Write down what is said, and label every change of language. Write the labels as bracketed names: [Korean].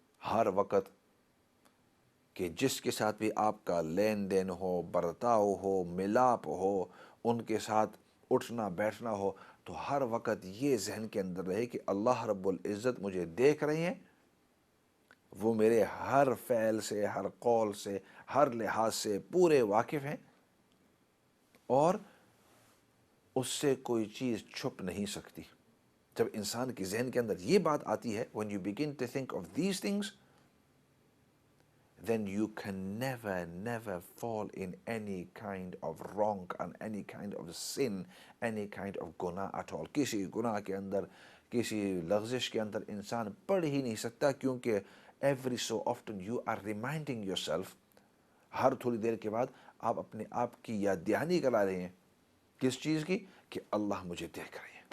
[Urdu] ہر وقت کہ جس کے ساتھ بھی آپ کا لین دین ہو, برتاؤ ہو, ملاپ ہو, ان کے ساتھ اٹھنا بیٹھنا ہو, تو ہر وقت یہ ذہن کے اندر رہے کہ اللہ رب العزت مجھے دیکھ رہے ہیں, وہ میرے ہر فعل سے, ہر قول سے, ہر لحاظ سے پورے واقف ہیں, اور اس سے کوئی چیز چھپ نہیں سکتی. جب انسان کی ذہن کے اندر یہ بات آتی ہے, [English] when you begin to think of these things, then you can never fall in any kind of wrong and any kind of sin, any kind of گناہ at all. [Urdu] کسی گناہ کے اندر, کسی لغزش کے اندر انسان پڑ ہی نہیں سکتا, کیونکہ [English] every so often you are reminding yourself, [Urdu] ہر تھوڑی دیر کے بعد آپ اپنے آپ کی یاد دہانی کرا رہے ہیں. کس چیز کی؟ کہ اللہ مجھے دیکھ رہے ہیں.